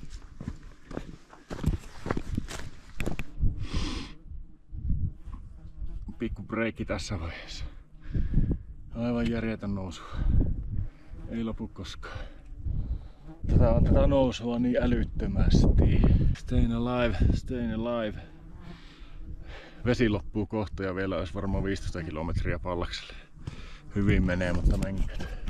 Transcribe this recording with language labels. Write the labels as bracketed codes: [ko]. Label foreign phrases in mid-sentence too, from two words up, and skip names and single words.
[fi] Pikku breikki tässä vaiheessa. Aivan järjetön nousu. Ei lopu koskaan. Tätä on tätä nousua niin älyttömästi. [en] Staying alive, staying alive. [fi] Vesi loppuu kohta ja vielä olisi varmaan 15 kilometriä Pallakselle. Hyvin menee, mutta menkät.